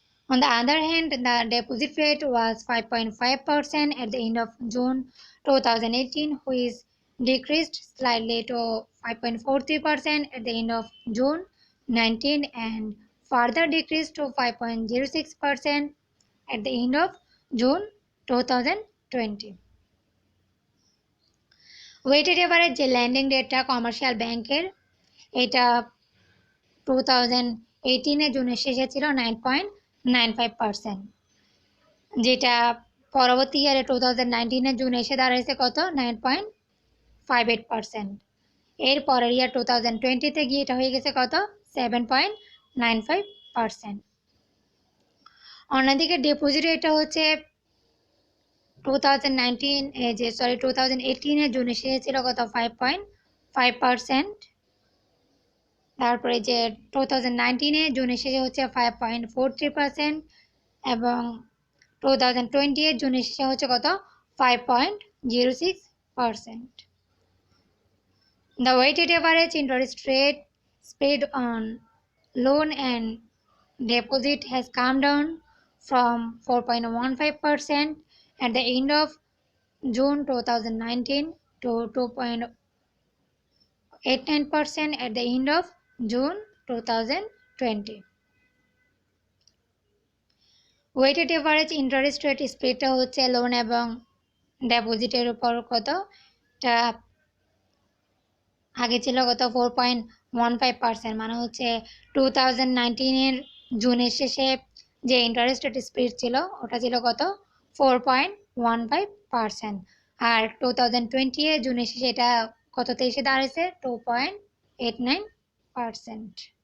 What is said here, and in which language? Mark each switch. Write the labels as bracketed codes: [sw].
[en] On the other hand, the deposit rate was 5.5% at the end of June 2018, which decreased slightly to 5.43% at the end of June 19, and further decreased to 5.06% at the end of June 2020. [bn] Weighted average যে landing রেটটা commercial ব্যাংকের, এটা 2018 জুনের শেষে ছিল 9.95%, যেটা পরবর্তী ইয়ারে 2019 জুন এসে দাঁড়াইছে কত, 9.58%। এর পরের ইয়ার 2020 গিয়ে এটা হয়ে গেছে কত, 7.95%। অন্যদিকে ডিপোজিট রেটটা হচ্ছে 2018 জুন এসে ছিল কত, 5.5%। তারপরে যে 2019 জুন এসে হচ্ছে 5.43%, এবং 2020 জুন এসে হচ্ছে কত, 5.06%। [en] The weighted average interest rate spread on loan and deposit has come down from 4.15% at the end of June 2019 to 2.89% at the end of June 2020. [bn] Weighted average interest rate স্প্রেডটা হচ্ছে loan এবং ডিপোজিটের উপর কত, এটা আগে ছিল কত, 4.15%, মানে হচ্ছে 2019 জুনের শেষে যে ইন্টারেস্ট রেট স্প্রেড ছিল ওটা ছিল কত, 4.15%, আর 2020 জুনের শেষে এটা কততে এসে দাঁড়িয়েছে, 2.89%।